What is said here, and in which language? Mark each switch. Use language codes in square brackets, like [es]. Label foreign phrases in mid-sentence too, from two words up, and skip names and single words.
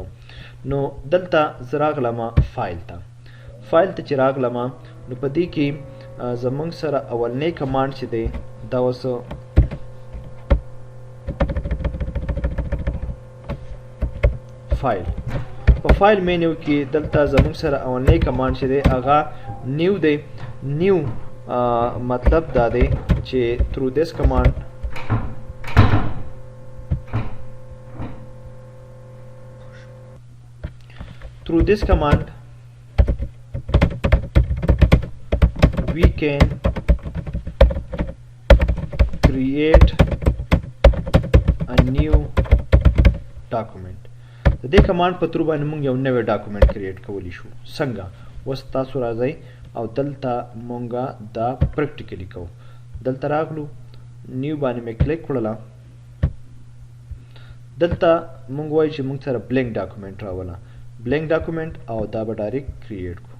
[ps] نو دلته زه راغلم فایل ته چې راغلم نو په دې کې زمونږ سره اولنی کمانډ چې دی دا اوس فایل. په [en] file menu [ps] کې دلته زمونږ سره اولنی کمانډ چې دی هغه نیو دی. نیو مطلب دا دی چې [en] through this command we can create a new document. [ps] د دې کمانډ په تر باندې موږ یو نوی [en] document create [ps] کولی شو. څنګه؟ اوس تاسو راځئ او دلته مونږه دا پریکټیکلی کوو. دلته راغلو نیو باندې مې کلیک کړله، دلته مونږ وایو چې مونږ سره [en] blank document [ps] راوله، [en] blank document [ps] او دا به [en] direct create [ps] کړو.